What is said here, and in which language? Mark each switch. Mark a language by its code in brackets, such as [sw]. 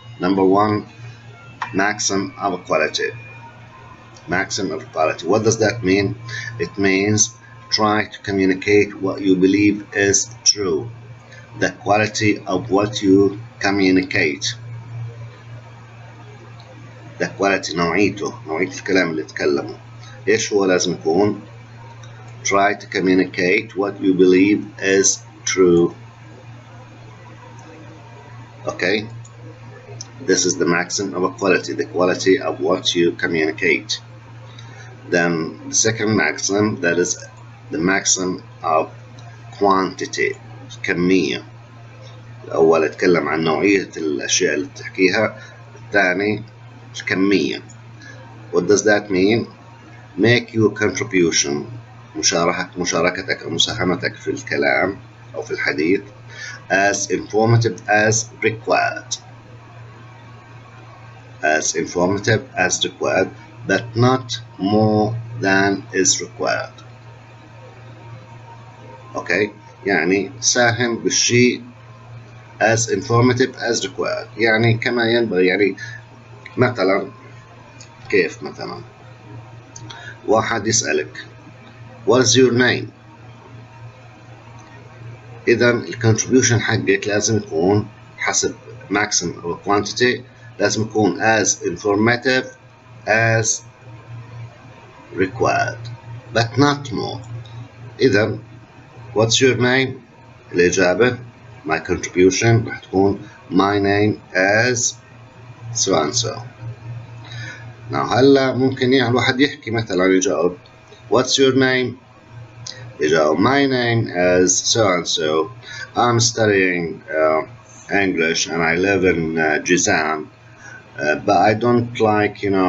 [en] Number one, maxim of equality. Maxim of equality. What does that mean? It means try to communicate what you believe is true. The quality of what you communicate. The quality، [ar] نوعية الكلام اللي تكلمه. إيش هو لازم يكون؟ [en] Try to communicate what you believe is true. Okay, this is the maxim of equality, the quality of what you communicate. Then the second maxim, that is the maxim of quantity, كمية. [ar] الأول يتكلم عن نوعية الأشياء اللي بتحكيها، الثاني الكمية. [en] What does that mean? Make your contribution، [ar] مشاركتك أو مساهمتك في الكلام أو في الحديث [en] as informative as required. As informative as required, but not more than is required. [ar] Okay, يعني ساهم بالشيء [en] as informative as required، [ar] يعني كما ينبغي. يعني مثلا كيف مثلا واحد يسألك [en] what is your name، [ar] إذا الكونتريبيوشن حقك لازم يكون حسب maximum أو quantity، لازم يكون [en] as informative as required but not more. [ar] إذا [en] what's your name، [ar] الإجابة [en] my contribution [ar] راح تكون [en] my name as so and so. [ar] هلا ممكن يعني الواحد يحكي مثلا يجاوب [en] what's your name، [ar] يجاوب [en] my name as so and so, I'm studying English and I live in Jizan, but I don't like